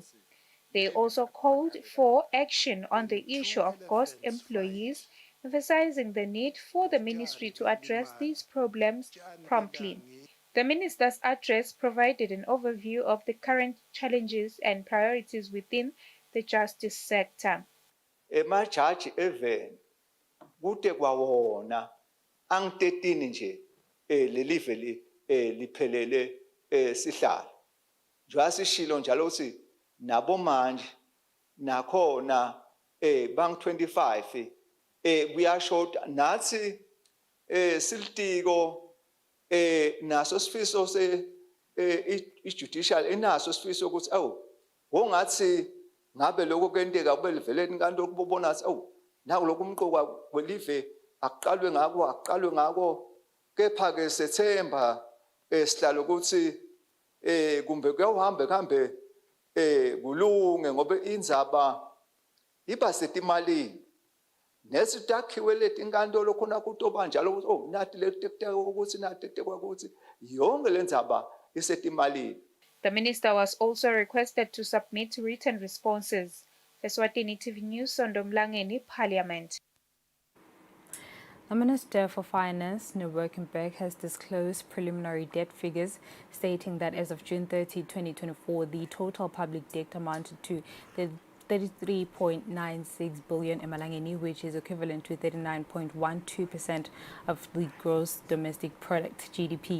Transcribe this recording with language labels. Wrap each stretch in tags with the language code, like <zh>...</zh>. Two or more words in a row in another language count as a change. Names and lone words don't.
<en>They also called for action on the issue of ghost employees, emphasizing the need for the ministry to address these problems promptly. The minister's address provided an overview of the current challenges and priorities within the justice sector.</en> <ss>Emajaji even kude kwawona ang-13 nje lelive liphelele sihlala. Njengoba sishilo njalo ukuthi nabo manje nakhona bang-25 kuyashoda nathi siltiko naso sifiso i-judicial enaso sifiso ukuthi wongathi ngabe lokho kwenteka kube liveleni kanti okubona ukuthi naku lokhu umqoka kwelive aqalwe ngako kepha-ke sethemba sihlala ukuthi kumbe kuhambe kulunge ngoba indzaba iba setimalini nesitakhiwe leti inkantolo khona kutoba njalo ukuthi oh nathi letekuteka ukuthi nathi tekuteka ukuthi yonke le ndzaba isetimalini.</ss> <en>The minister was also requested to submit written responses. Eswatini TV News, Sondomlangeni, Parliament. The Minister for Finance, Nurwerkenberg, has disclosed preliminary debt figures, stating that as of June 30, 2024, the total public debt amounted to 33.96 billion emalangeni, which is equivalent to 39.12% of the gross domestic product, GDP.</en>